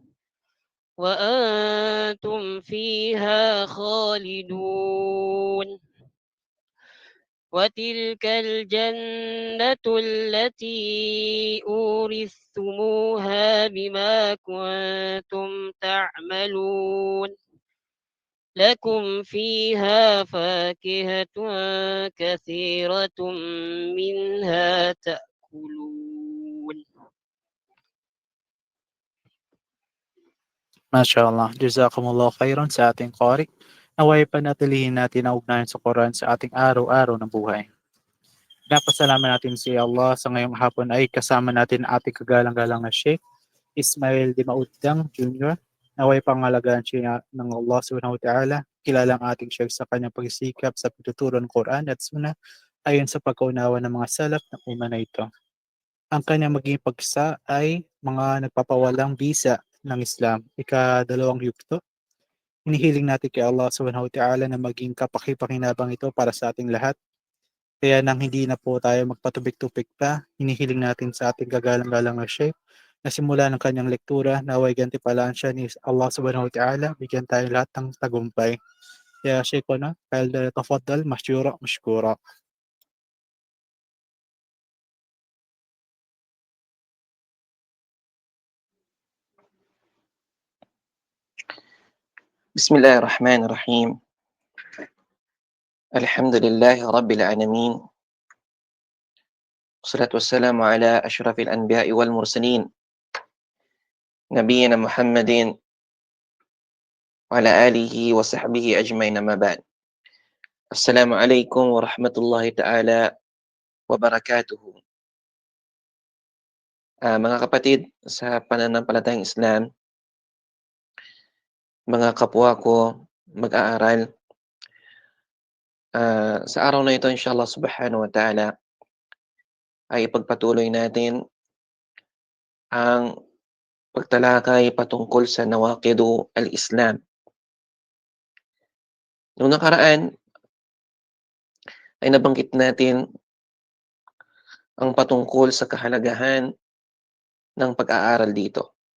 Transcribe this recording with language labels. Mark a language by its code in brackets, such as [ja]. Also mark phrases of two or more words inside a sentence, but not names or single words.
[ar] وأنتم فيها خالدون وتلك الجنة التي أورثتموها بما كنتم تعملون لكم فيها فاكهة كثيرة منها تأكلون. [tl] MashaAllah, [ar] جزاكم الله خيرا [tl] sa ating qari. Naway panatilihin natin ang ugnayan sa Quran sa ating araw-araw ng buhay. Napasalamat natin si Allah sa ngayong hapon ay kasama natin ang ating kagalang-galang na Sheikh Ismail Dimautang Jr. Naway pangalagaan siya ng Allah [ar] سبحانه وتعالى. [tl] Kilala ang ating Sheikh sa kanyang pagsisikap sa pagtuturo ng Quran at Sunnah ayon sa pagkaunawa ng mga salaf ng umma na ito. Ang kanyang maging pagsa ay mga nagpapawalang bisa ng Islam. Ika-2 yugto. Hinihiling natin kay Allah [ar] سبحانه وتعالى [tl] na maging kapakipakinabang ito para sa ating lahat. Kaya nang hindi na po tayo magpatubik-tubik pa, hinihiling natin sa ating gagalang-galang na Sheikh na simula ng kanyang lektura, naway gantimpalaan siya ni Allah [ar] سبحانه وتعالى, [tl] bigyan tayo lahat ng tagumpay. Kaya Sheikh ko na, [ar] تفضل مشكورا مشكورا. بسم الله الرحمن الرحيم. الحمد لله رب العالمين، والصلاة والسلام على أشرف الأنبياء والمرسلين نبينا محمد وعلى آله وصحبه أجمعين، ما بعد. السلام عليكم ورحمة الله تعالى wabarakatuh. [tl] Mga kapatid sa pananampalatayang Islam, mga kapwa ko mag-aaral, sa araw na ito [ar] إن شاء الله سبحانه وتعالى [tl] ay ipagpatuloy natin ang pagtalakay patungkol sa [ar] نواقض الإسلام. [tl] Nung nakaraan ay nabanggit natin ang patungkol sa kahalagahan ng pag-aaral dito.